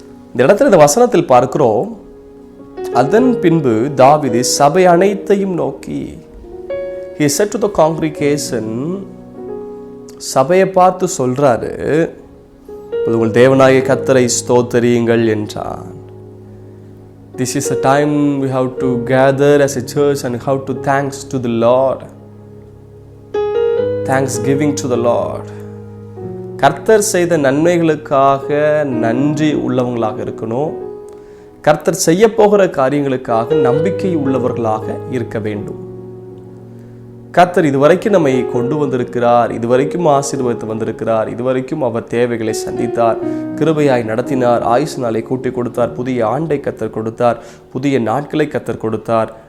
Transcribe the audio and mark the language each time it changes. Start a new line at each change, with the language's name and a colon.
Tamil: இந்த இடத்துல இந்த வசனத்தில் பார்க்கிறோம், அதன் பின்பு தாவீது சபை அனைத்தையும் நோக்கி,
English: he said to the congregation,
Tamil: சபையை பார்த்து சொல்றாரு, உங்கள் தேவனாகிய கர்த்தரை ஸ்தோத்திரியுங்கள் என்றான்.
English: This is a time we have to gather as a church and how to thanks to the Lord. Thanksgiving to the Lord.
Tamil: கர்த்தர் செய்த நன்மைகளுக்காக நன்றி உள்ளவங்களாக இருக்கணும். கர்த்தர் செய்ய போகிற காரியங்களுக்காக நம்பிக்கை உள்ளவர்களாக இருக்க வேண்டும். கர்த்தர் இதுவரைக்கும் நம்மை கொண்டு வந்திருக்கிறார், இதுவரைக்கும் ஆசீர்வதித்து வந்திருக்கிறார், இதுவரைக்கும் அவர் தேவைகளை சந்தித்தார், கிருபையாய் நடத்தினார், ஆயுசு நாளை கூட்டி கொடுத்தார், புதிய ஆண்டை கர்த்தர் கொடுத்தார், புதிய நாட்களை கர்த்தர் கொடுத்தார்.